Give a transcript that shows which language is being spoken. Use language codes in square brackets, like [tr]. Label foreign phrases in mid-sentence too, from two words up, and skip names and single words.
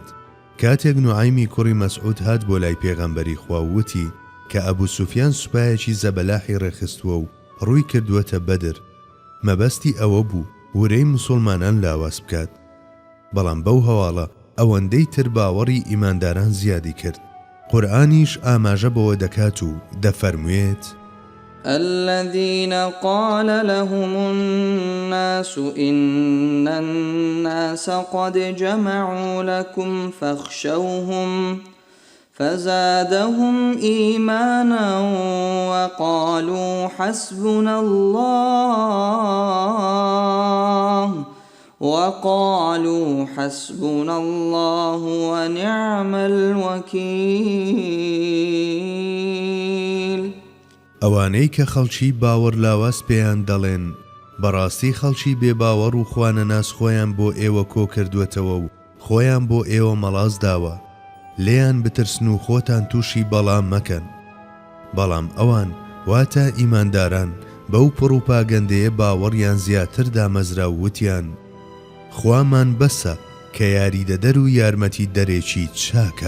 [ckb] کاتێک نوعایمی کوڕی مەسعود هات بۆ لای پێغەمبەری خوا و وتی کە ئەبوو سوفیان سوپایەکی زەبەلاحی ڕێخستووە و ڕووی کردووەتە بەدر، مەبەستی ئەوە بوو ورەی موسڵمانان لاواز بکات. بەڵام بەو هەواڵە ئەوەندەی تر باوەڕی ئیمانداران زیادی کرد. قورئانیش ئاماژە بەوە دەکات و دەفەرموێت [ar] الذين قال لهم الناس إن الناس قد جمعوا لكم فاخشوهم فزادهم إيمانا وقالوا حسبنا الله ونعم الوكيل. [ckb] ئەوانەی کە خەڵکی باوەڕ لاواز پێیان دەڵێن بەڕاستی خەڵکی بێباوەڕ و خوانەناس خۆیان بۆ ئێوە کۆ کردوێتەوە و خۆیان بۆ ئێوە مەڵاز داوە، لێیان بترسن و خۆتان تووشی بەڵام مەکەن. بەڵام ئەوان واتە ئیمانداران بەو پڕوپاگەندەیە باوەڕیان زیاتر دامەزرا و وتیان خوامان بەسە کە یاریدەدەر و یارمەتی دەرێکی چاکە.